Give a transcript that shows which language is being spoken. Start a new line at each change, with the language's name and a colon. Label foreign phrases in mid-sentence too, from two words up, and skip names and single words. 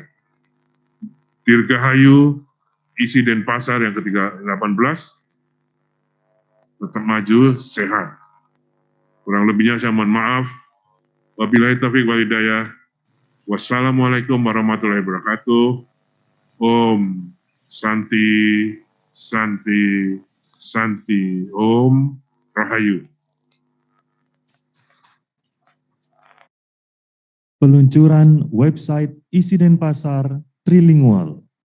Indonesian: Dirgahayu Isi Denpasar yang ke-18 tetap maju, sehat. Kurang lebihnya saya mohon maaf.
Arabic: وبالله التوفيق والهداية. والسلام عليكم ورحمة الله وبركاته.
Sanskrit: Om Santi, Santi, Santi, Om Rahayu.
Indonesian: Peluncuran website Isi Denpasar Trilingual.